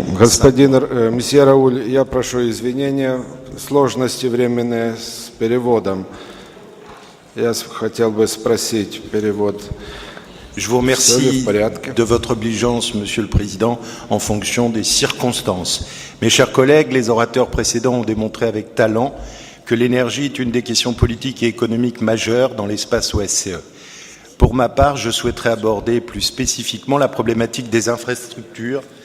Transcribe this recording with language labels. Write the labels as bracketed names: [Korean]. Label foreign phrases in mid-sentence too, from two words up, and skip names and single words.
[Russian] Месье Рауль, я прошу извинения, сложности временные с переводом. Я хотел бы спросить перевод. [French] Je vous remercie de votre obligeance, Monsieur le Président, en fonction des circonstances. Mes chers collègues, les orateurs précédents ont démontré avec talent que l'énergie est une des questions politiques et économiques majeures dans l'espace OSCE. Pour ma part, je souhaiterais aborder plus spécifiquement la problématique des infrastructures.